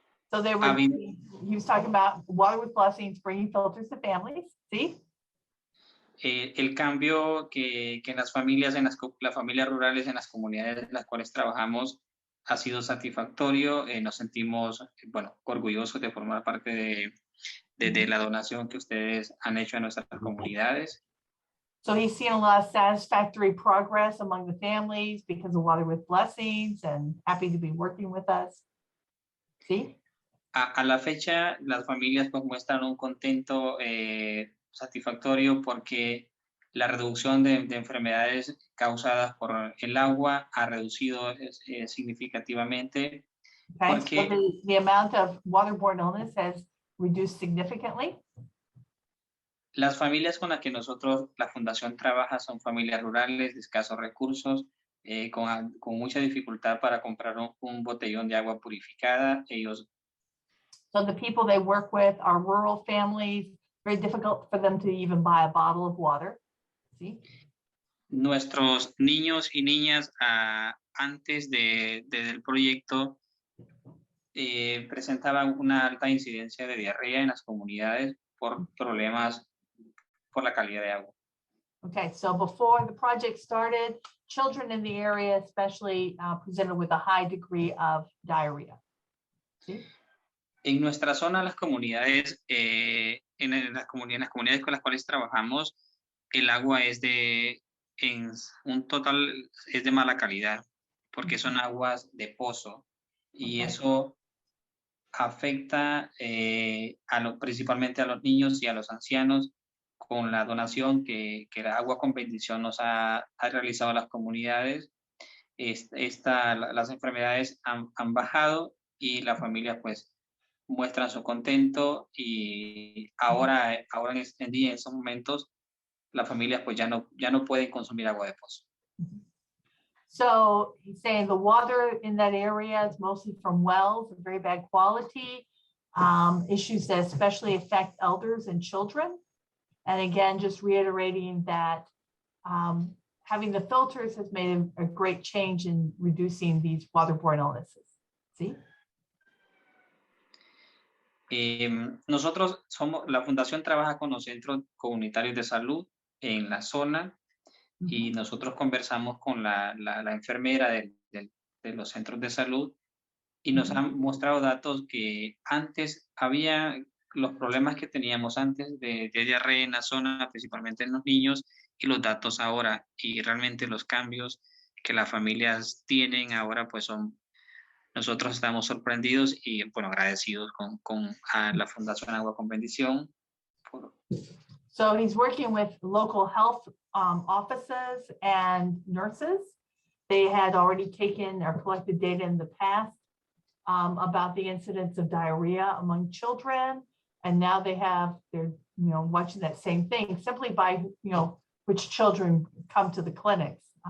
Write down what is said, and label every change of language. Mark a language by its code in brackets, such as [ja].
[en] So they were, he was talking about Water with Blessings, bringing filters to families, ¿sí? [es] El cambio que en las familias, las familias rurales, en las comunidades en las cuales trabajamos, ha sido satisfactorio. Nos sentimos, bueno, orgullosos de formar parte de la donación que ustedes han hecho a nuestras comunidades. [en] So he's seen a lot of satisfactory progress among the families because of Water with Blessings, and happy to be working with us. [es] ¿Sí? A la fecha, las familias pues muestran un contento satisfactorio porque la reducción de enfermedades causadas por el agua ha reducido significativamente. [en] Okay, [es] Porque [en] so the amount of waterborne illness has reduced significantly. [es] Las familias con las que nosotros, la Fundación, trabaja son familias rurales de escasos recursos, con mucha dificultad para comprar un botellón de agua purificada. [en] So the people they work with are rural families, very difficult for them to even buy a bottle of water. [es] ¿Sí? Nuestros niños y niñas antes del proyecto presentaban una alta incidencia de diarrea en las comunidades por problemas por la calidad de agua. [en] Okay, so before the project started, children in the area especially presented with a high degree of diarrhea. [es] ¿Sí? En nuestra zona, las comunidades, en las comunidades con las cuales trabajamos, el agua es en un total es de mala calidad, porque son aguas de pozo, y eso afecta principalmente a los niños y a los ancianos. Con la donación que la Agua con Bendición nos ha realizado a las comunidades, las enfermedades han bajado y las familias pues muestran su contento, y ahora en estos momentos las familias pues ya no pueden consumir agua de pozo. [en] So he's saying the water in that area is mostly from wells of very bad quality, issues that especially affect elders and children. And again, just reiterating that having the filters has made a great change in reducing these waterborne illnesses. [es] ¿Sí? Nosotros la Fundación trabaja con los centros comunitarios de salud en la zona, y nosotros conversamos con la enfermera de los centros de salud, y nos han mostrado datos que antes había los problemas que teníamos antes de diarrea en la zona, principalmente en los niños, y los datos ahora, y realmente los cambios que las familias tienen ahora, pues nosotros estamos sorprendidos y, bueno, agradecidos con la Fundación Agua con Bendición. [en] So he's working with local health offices and nurses. They had already taken or collected data in the past about the incidence of diarrhea among children. And now they're watching that same thing simply by, which children come to the clinics.